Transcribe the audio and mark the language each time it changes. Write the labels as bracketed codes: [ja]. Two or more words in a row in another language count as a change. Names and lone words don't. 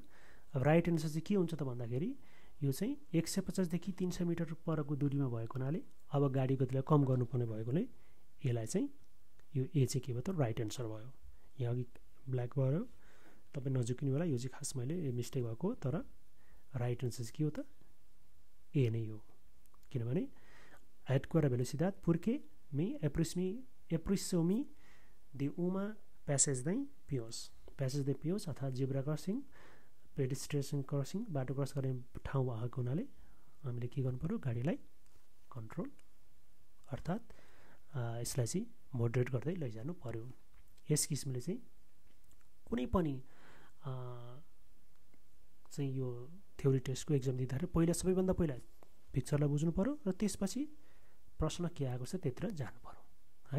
[ne] अब [en] right answer [ne] चाहिँ के हुन्छ त भन्दाखेरि यो चाहिँ 150 देखि 300 मिटर परको दूरीमा भएको हुनाले अब गाडी गतिलाई कम गर्नुपर्ने भएकोले यसलाई चाहिँ यो ए चाहिँ के भयो त [en] right answer [ne] भयो। यहाँ अघि ब्ल्याक भयो तपाईँ नझुकिनु होला, यो चाहिँ खास मैले मिस्टेक भएको, तर [en] right answer [ne] चाहिँ के हो त ए नै हो। [pt] किनभने Atenuar a velocidade porque me aproximi de uma passagem de peões। passagem de peões [ne] अर्थात् [en] zebra crossing pedestrian crossing [ne] बाटो क्रस गर्ने ठाउँ भएको हुनाले हामीले के गर्नु पर्यो गाडीलाई कन्ट्रोल अर्थात् यसलाई चाहिँ मोडरेट गर्दै लैजानु पर्यो। यस किसिमले चाहिँ कुनै पनि चाहिँ यो [en] theory test exam [ne] दिँदाखेरि पहिला सबैभन्दा पहिला पिक्चरलाई बुझ्नु पर्यो र त्यसपछि प्रश्न के आएको छ त्यतिर जानु पर्यो होइन।